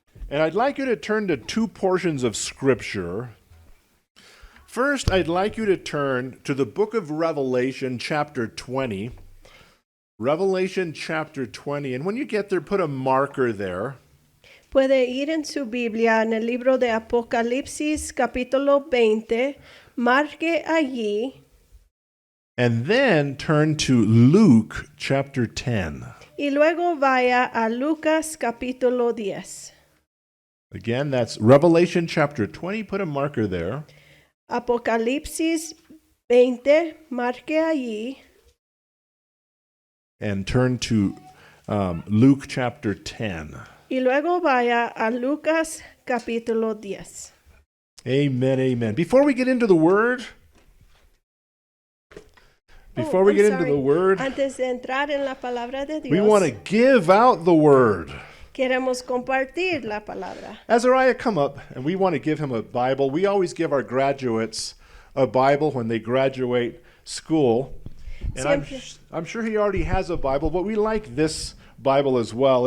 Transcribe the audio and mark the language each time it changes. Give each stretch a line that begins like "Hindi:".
English: And I'd like you to turn to two portions of Scripture. First, I'd like you to turn to the book of Revelation, chapter 20. Revelation, chapter 20. And when you get there, put a marker there.
Spanish: Puede ir en su Biblia en el libro de Apocalipsis capítulo 20, marque allí
English: And then turn to Luke, chapter 10.
Spanish: y luego vaya a Lucas capítulo 10.
English: Again, that's Revelation, chapter 20. Put a marker there.
Spanish: Apocalipsis 20, marque allí
English: And turn to Luke, chapter 10.
Spanish: y luego vaya a Lucas capítulo 10.
English: Amen, amen. Before we get into the Word,
Spanish: Antes de entrar en la palabra de Dios,
English: we want to give out the Word.
Spanish: queremos compartir la palabra.
English: Azariah, come up, and we want to give him a Bible. We always give our graduates a Bible when they graduate school. And I'm sure he already has a Bible, but we like this Bible as well.